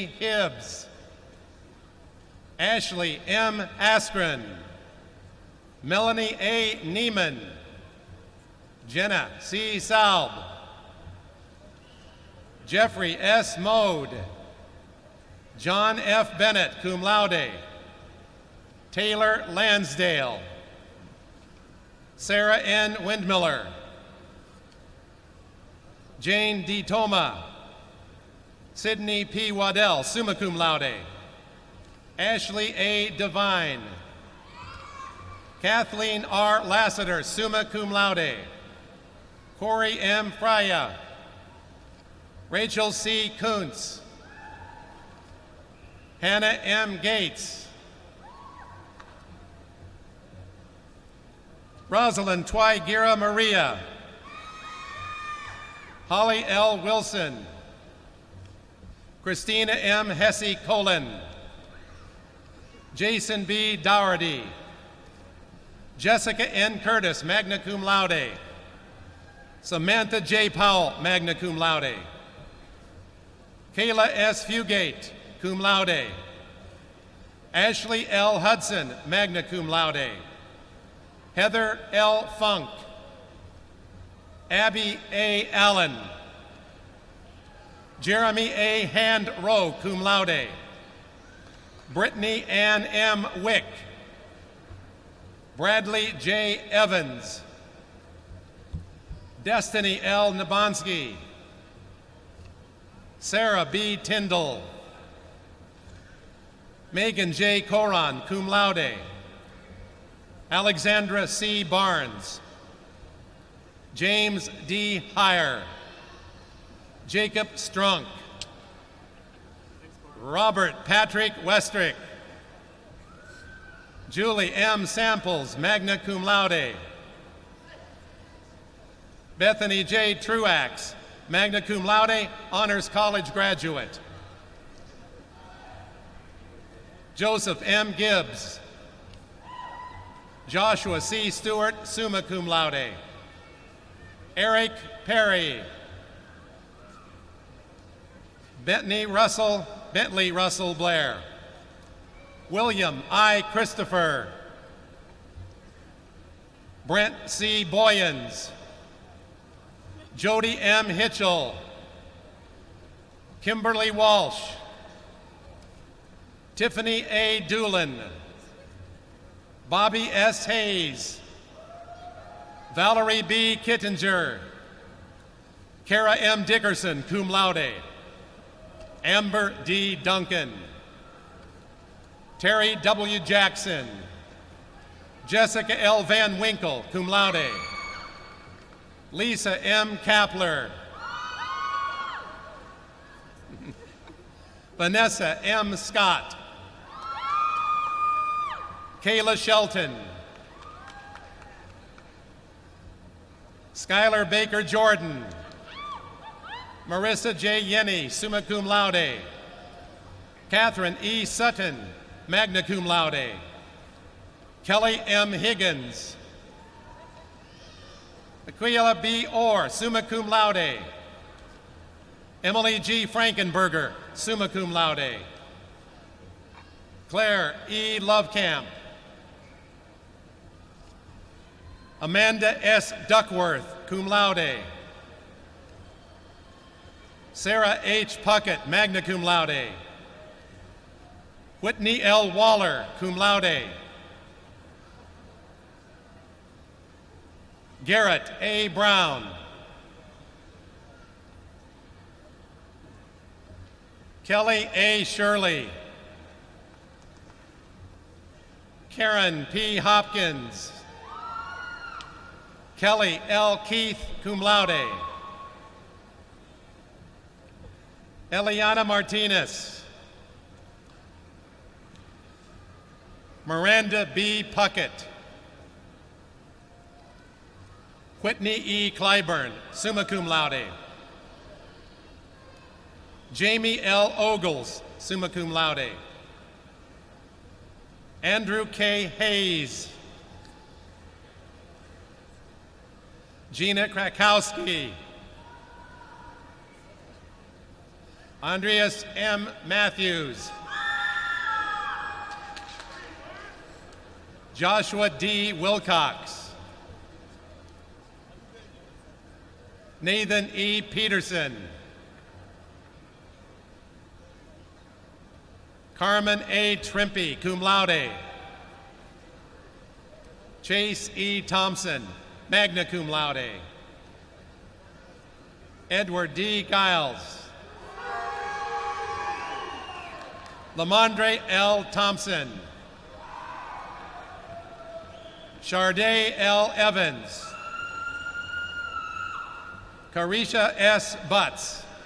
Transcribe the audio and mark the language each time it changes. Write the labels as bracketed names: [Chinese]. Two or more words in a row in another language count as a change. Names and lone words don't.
[English] Hibbs, Ashley M. Askren, Melanie A. Neiman, Jenna C. Saub, Jeffrey S. Mode, John F. Bennett, [Latin] cum laude, [English] Taylor Lansdale, Sarah N. Windmiller, Jane D. Toma, Sydney P. Waddell, [Latin] summa cum laude, [English] Ashley A. Devine, Kathleen R. Lassiter, [Latin] summa cum laude, [English] Corey M. Frya, Rachel C. Kuntz, Hannah M. Gates, Rosalind Twigira Maria, Holly L. Wilson, Christina M. Hesse Colon, Jason B. Dougherty, Jessica N. Curtis, [Latin] magna cum laude, [English] Samantha J. Powell, [Latin] magna cum laude, [English] Kayla S. Fugate, [Latin] cum laude, [English] Ashley L. Hudson, [Latin] magna cum laude, [English] Heather L. Funk, Abby A. Allen, Jeremy A. Hand Rowe, [Latin] cum laude, [English] Brittany Ann M. Wick, Bradley J. Evans, Destiny L. Nabonsky, Sarah B. Tyndall, Megan J. Coron, [Latin] cum laude, [English] Alexandra C. Barnes, James D. Heyer, Jacob Strunk, Robert Patrick Westrick, Julie M. Samples, [Latin] magna cum laude, [English] Bethany J. Truax, [Latin] magna cum laude, [English] honors college graduate, Joseph M. Gibbs, Joshua C. Stewart, [Latin] summa cum laude, [English] Eric Perry, Bentley Russell Blair, William I. Christopher, Brent C. Boyens, Jody M. Hitchell, Kimberly Walsh, Tiffany A. Doolin, Bobby S. Hayes, Valerie B. Kittinger, Kara M. Dickerson, [Latin] cum laude, [English] Amber D. Duncan, Terry W. Jackson, Jessica L. Van Winkle, [Latin] cum laude, [English] Lisa M. Kapler, Vanessa M. Scott, Kayla Shelton, Skylar Baker Jordan, Marissa J. Yenny, [Latin] summa cum laude, [English] Catherine E. Sutton, [Latin] magna cum laude, [English] Kelly M. Higgins, Aquila B. Orr, [Latin] summa cum laude, [English] Emily G. Frankenberger, [Latin] summa cum laude, [English] Claire E. Lovekamp, Amanda S. Duckworth, [Latin] cum laude, [English] Sarah H. Puckett, [Latin] magna cum laude, [English] Whitney L. Waller, [Latin] cum laude, [English] Garrett A. Brown, Kelly A. Shirley, Karen P. Hopkins, Kelly L. Keith, [Latin] cum laude, [English] Eliana Martinez, Miranda B. Puckett, Whitney E. Clyburn, [Latin] summa cum laude, [English] Jamie L. Ogles, [Latin] summa cum laude, [English] Andrew K. Hayes, Gina Krakowski. Andreas M. Matthews. Joshua D. Wilcox. Nathan E. Peterson. Carmen A. Trimpe, [Latin] cum laude. [English] Chase E. Thompson, [Latin] magna cum laude. [English] Edward D. Giles. Lamondre L. Thompson. Charday L. Evans. Carisha S. Butts.